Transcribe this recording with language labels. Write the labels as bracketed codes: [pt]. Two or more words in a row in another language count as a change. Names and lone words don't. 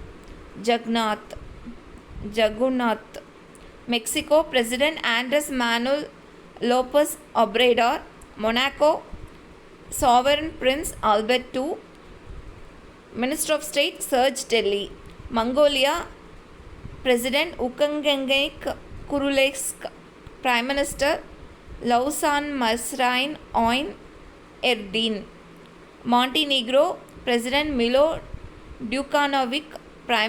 [en] Jagunath, Mexico President Andres Manuel Lopez Obrador, Monaco Sovereign Prince Albert II, Minister of State Serge Delhi, Mongolia President Ukhnaagiin Khurelsukh, Prime Minister Lawsan Masrain Oin Erdin, Montenegro President Milo Djukanovic, Prime